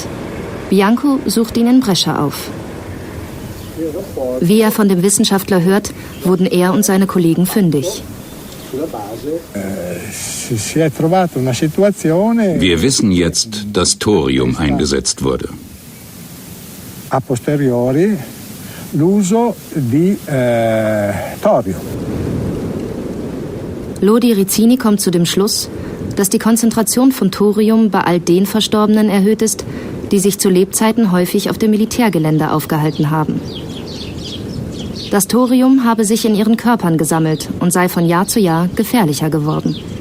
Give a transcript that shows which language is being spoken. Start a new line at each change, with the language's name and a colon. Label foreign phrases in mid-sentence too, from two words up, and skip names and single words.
German: Bianco sucht ihn in Brescia auf. Wie er von dem Wissenschaftler hört, wurden er und seine Kollegen fündig. Wir wissen jetzt, dass Thorium eingesetzt wurde.
Italian: A posteriori l'uso di Thorium.
German: Lodi Rizzini kommt zu dem Schluss, dass die Konzentration von Thorium bei all den Verstorbenen erhöht ist, die sich zu Lebzeiten häufig auf dem Militärgelände aufgehalten haben. Das Thorium habe sich in ihren Körpern gesammelt und sei von Jahr zu Jahr gefährlicher geworden.